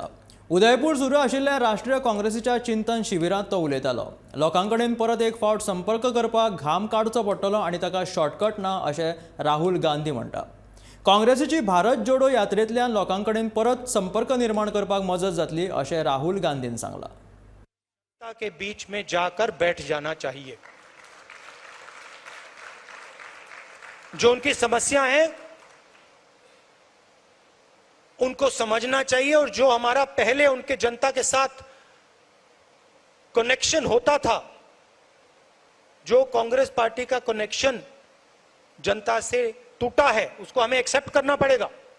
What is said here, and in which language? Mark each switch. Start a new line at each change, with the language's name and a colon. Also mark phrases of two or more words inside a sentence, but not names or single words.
Konkani: उदयपूर सुरू आशिल्ल्या राष्ट्रीय काँग्रेसीच्या चिंतन शिबिरांत तो उलयतालो। लोकांकडेन परत एक फावट संपर्क करपाक घाम काडचो पडटलो आनी ताका शॉर्टकट ना अशें राहुल गांधी म्हणटा। काँग्रेसीची भारत जोडो यात्रेंतल्यान लोकांकडेन परत संपर्क निर्माण करपाक मजत जातली अशें राहुल गांधीन सांगलां।
Hindi: के बीच में जाकर बैठ जाना चाहिए। जो उनकी समस्या है उनको समझना चाहिए और जो हमारा पहले उनके जनता के साथ कनेक्शन होता था, जो कांग्रेस पार्टी का कनेक्शन जनता से टूटा है, उसको हमें एक्सेप्ट करना पड़ेगा।